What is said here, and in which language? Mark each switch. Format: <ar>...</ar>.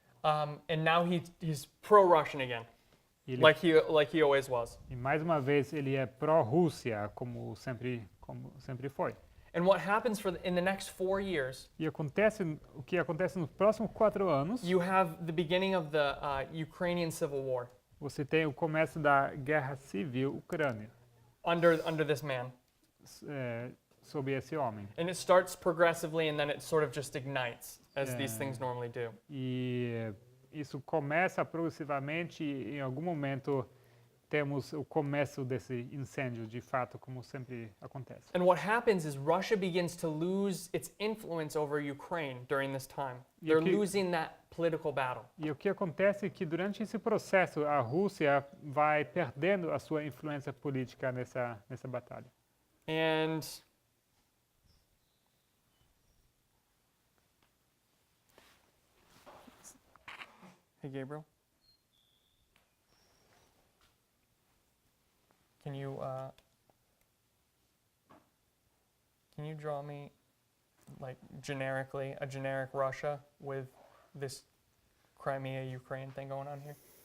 <en>And now he's pro-Russian again,</en> <pt>Ele,</pt> <en>like he always was.</en> <pt>e mais uma vez ele é pró-Rússia, como sempre foi.</pt> <en>And what happens in the next 4 years,</en> <pt>E o que acontece nos próximos 4 anos,</pt> <en>you have the beginning of the Ukrainian Civil War</en> <pt>você tem o começo da guerra civil ucrânia</pt> <en>under this man.</en> <pt>sob esse homem.</pt> <en>And it starts progressively, and then it sort of just ignites, as these things normally do.</en> <pt>E isso começa progressivamente e em algum momento temos o começo desse incêndio, de fato, como sempre acontece.</pt> <en>And what happens is Russia begins to lose its influence over Ukraine during this time.</en> <pt>E</pt> <en>They're</en> <pt>o que-</pt> <en>losing that political battle.</en> <pt>E o que acontece é que durante esse processo a Rússia vai perdendo a sua influência política nessa batalha.</pt> <en>And hey, Gabriel, can you draw me like generically a generic Russia with this Crimea Ukraine thing going on here?</en>